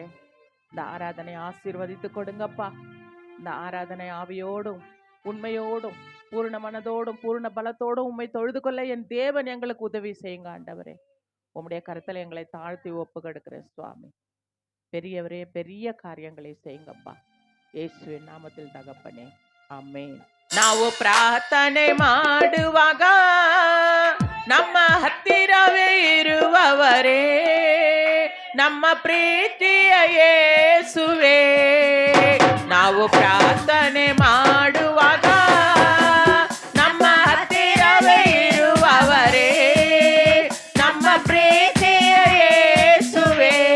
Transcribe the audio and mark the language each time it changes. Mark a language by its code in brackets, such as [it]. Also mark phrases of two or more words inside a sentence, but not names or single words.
[ta] இந்த ஆராதனை ஆசீர்வதித்து கொடுங்கப்பா. இந்த ஆராதனை ஆவியோடும் உண்மையோடும் பூர்ண மனதோடும் பூர்ண பலத்தோடும் உம்மை தொழுது கொள்ள என் தேவன் எங்களுக்கு உதவி செய்யுங்க ஆண்டவரே. உம்முடைய கருத்தில் எங்களை தாழ்த்தி ஒப்பு கொடுக்கிறேன் சுவாமி. பெரியவரே, பெரிய காரியங்களை செய்யுங்கப்பா. [kn] ಯೇಸುವಿನ ನಾಮದಲ್ಲಿ ತಗಪ್ಪನೆ, ಆಮೇನ್. ನಾವು ಪ್ರಾರ್ಥನೆ ಮಾಡುವಾಗ ನಮ್ಮ ಹತ್ತಿರವೇ ಇರುವವರೇ, ನಮ್ಮ ಪ್ರೀತಿಯ ಯೇಸುವೇ. ನಾವು ಪ್ರಾರ್ಥನೆ ಮಾಡುವಾಗ ನಮ್ಮ ಹತ್ತಿರವೇ ಇರುವವರೇ, ನಮ್ಮ ಪ್ರೀತಿಯ ಯೇಸುವೇ.